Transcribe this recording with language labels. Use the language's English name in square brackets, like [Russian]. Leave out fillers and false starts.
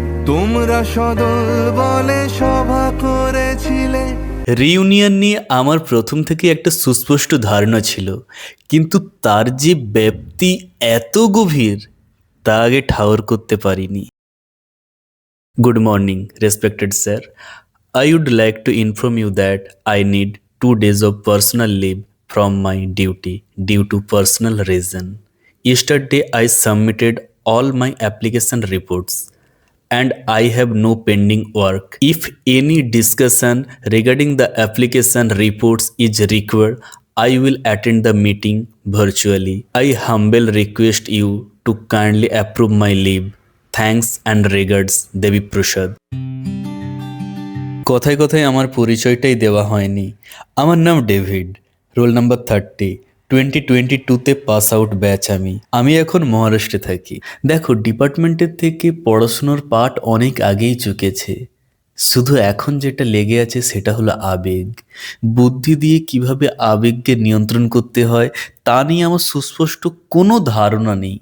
[Bangla] তোমরা সদল বলে সভা করেছিলে। রিউনিয়ন নিয়ে আমার প্রথম থেকে একটা সুস্পষ্ট ধারণা ছিল, কিন্তু তার যে ব্যাপ্তি এত গভীর তা আগে ঠাওর করতে পারিনি। [English] Good morning, respected sir. I would like to inform you that I need 2 days of personal leave from my duty due to personal reason. Yesterday I submitted all my application reports and I have no pending work. If any discussion regarding the application reports is required, I will attend the meeting virtually. I humble request you to kindly approve my leave. Thanks and regards, Debi Prasad. [Bangla] কথায় কথায় আমার পরিচয়টাই দেওয়া হয়নি। আমার নাম David, roll number 30, 2022-তে pass out batch. আমি এখন মহারাষ্ট্রে থাকি। দেখো, ডিপার্টমেন্টের থেকে পড়াশুনোর পাঠ অনেক আগেই চুকেছে। শুধু এখন যেটা লেগে আছে সেটা হলো আবেগ। বুদ্ধি দিয়ে কিভাবে আবেগকে নিয়ন্ত্রণ করতে হয় তা নিয়ে আমার সুস্পষ্ট কোনো ধারণা নেই।